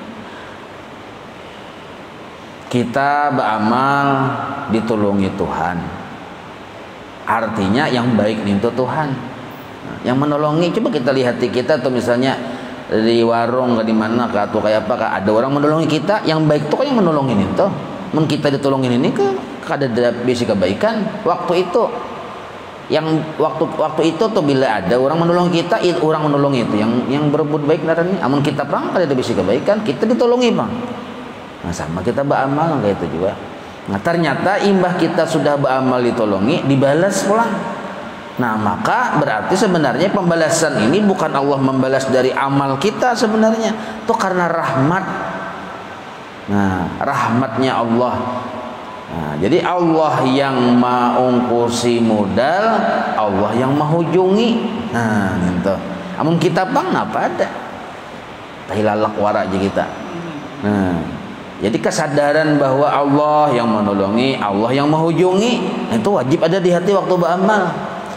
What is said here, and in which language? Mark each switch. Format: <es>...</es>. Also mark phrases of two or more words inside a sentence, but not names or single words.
<id>Kita beramal ditolongi Tuhan. Artinya yang baik itu Tuhan. Yang menolongi, coba kita lihat di kita atau misalnya di warung ke di mana atau kayak apa, ada orang menolongi kita, yang baik tuh kan yang menolongin itu.</id> <bjn>Men kita ditolongin ini ke kada ada bisi kebaikan waktu itu.</bjn> <id>Yang waktu itu tuh bila ada orang menolong kita, orang menolong itu yang berbuat baik narani.</id> <bjn>Amun kita pang kada ada bisi kebaikan, kita ditolongi bang. Nah, sama kita beramal kayak itu juga. Nah, ternyata imbah kita sudah beramal ditolongi, dibalas pulang. Nah,</bjn> <id>maka berarti sebenarnya pembalasan ini bukan Allah membalas dari amal kita sebenarnya, itu karena rahmat. Nah, rahmatnya Allah.</id> <bjn>Nah, jadi Allah yang maungkusi modal, Allah yang mahujungi. Nah, gitu. Amun kita bang apa ada?</bjn> <id>Tahilalak wara aja kita. Nah, jadi kesadaran bahwa Allah yang menolongi, Allah yang menghujungi, itu wajib ada di hati waktu beramal.</id>